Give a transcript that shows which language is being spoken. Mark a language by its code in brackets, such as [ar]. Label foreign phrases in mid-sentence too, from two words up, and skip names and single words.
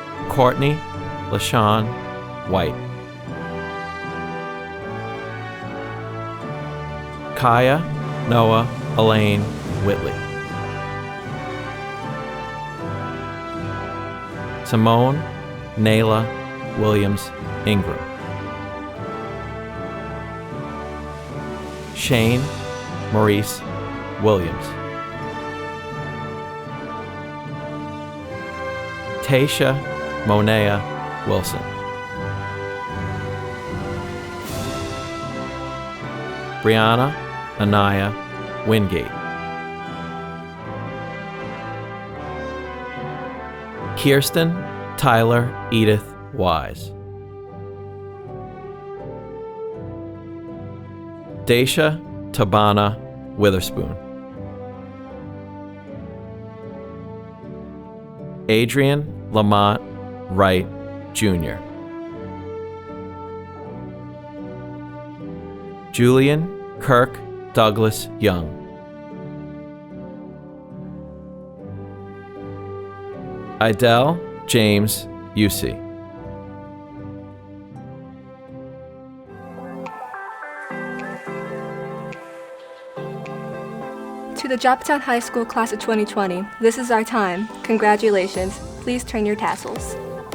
[en] Courtney LaShawn White. Kaya Noah Elaine Whitley. Simone Nayla Williams Ingram. Shane Maurice Williams. Tasha Monea Wilson. Brianna Anaya Wingate. Kirsten Tyler Edith Wise. Daisha Tabana Witherspoon. Adrian Lamont Wright Jr. Julian Kirk Douglas Young. Idell James Usey. To the Joppatowne High School Class of 2020, this is our time. Congratulations. Please turn your tassels.